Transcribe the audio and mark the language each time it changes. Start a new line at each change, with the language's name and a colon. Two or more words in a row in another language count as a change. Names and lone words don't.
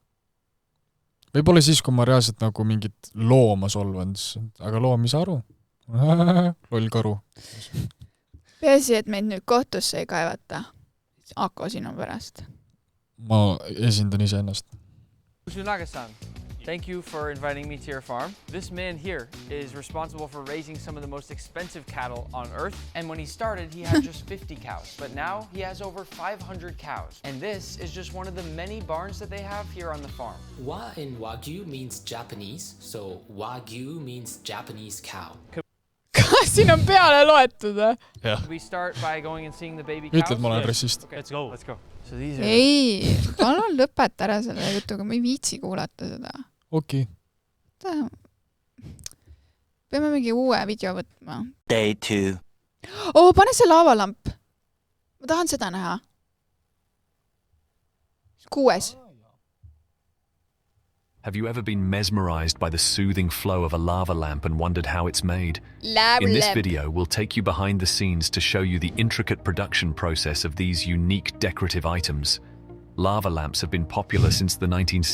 Estonian: Võib-olla siis, kui ma reaalselt nagu mingit looma solvan, aga loom ei saa aru. Loll karu. Peasi, et meid nüüd kohtusse ei kaevata. Ako sinu pärast. Ma esindan ise ennast.
English: Usunaga-san, thank you for inviting me to your farm. This man here is responsible for raising some of the most expensive cattle on earth. And when he started, he had just 50 cows. But now he has over 500 cows. And this is just one of the many barns that they have here on the farm. Wa in Wagyu means Japanese, so Wagyu means Japanese cow.
Estonian: Kas siin on peale loetud?
English: We start by going and seeing the baby cows.
Estonian: Ütled, ma olen rassist.
English: Okay, let's go. So these are...
Estonian: Ei, palun lõpeta ära selle jutuga, ma ei viitsi kuulata seda. Okei. Peame mingi uue video võtma.
English: Day 2.
Estonian: Pane see laavalamp. Ma tahan seda näha. 6.
English: Have you ever been mesmerized by the soothing flow of a lava lamp and wondered how it's made? In this video, we'll take you behind the scenes to show you the intricate production process of these unique decorative items. Lava lamps have been popular since the 1960s,